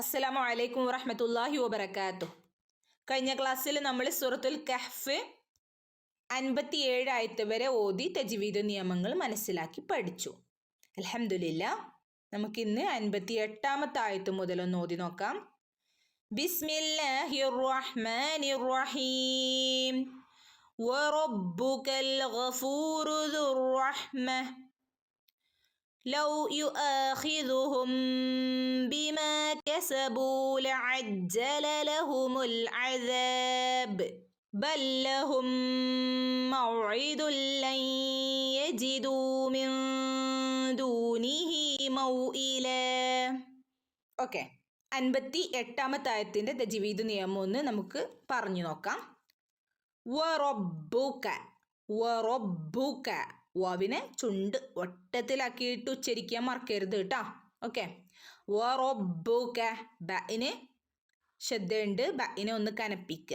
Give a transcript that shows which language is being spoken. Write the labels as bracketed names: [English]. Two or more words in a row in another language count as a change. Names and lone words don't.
[Arabic] السلام عليكم ورحمة الله وبركاته. [Malayalam] കഴിഞ്ഞ ക്ലാസ്സിൽ നമ്മൾ സൂറത്തുൽ കഹ്ഫ് 57 ആയത്ത് വരെ ഓതി തജ്വീദ് നിയമങ്ങൾ മനസ്സിലാക്കി പഠിച്ചു. [Arabic] الحمد لله. [Malayalam] നമുക്കിന്ന് 58ാമത്തെ ആയത്ത് മുതൽ ഒന്ന് ഓതി നോക്കാം. [Arabic] بسم الله الرحمن الرحيم. وربك الغفور ذو الرحمة لو يؤاخذهم بما كسبوا لعجل لهم العذاب بل لهم موعد لن يجدوا من دونه موئلا. [Malayalam] ഓക്കെ, 58ാമത്തെ ആയത്തിൻ്റെ തജ്വീദ് നിയമം ഒന്ന് നമുക്ക് പറഞ്ഞു നോക്കാം. വറബ്ബുക, വറബ്ബുക, വാവിനെ ചുണ്ട് ഒട്ടത്തിലാക്കിയിട്ട് ഉച്ചരിക്കാൻ മറക്കരുത് കേട്ടോ. ഓക്കെ, വറബ്ബുക, ബഇന് ശബ്ദമുണ്ട്, ബഇനെ ഒന്ന് കനപ്പിക്കുക.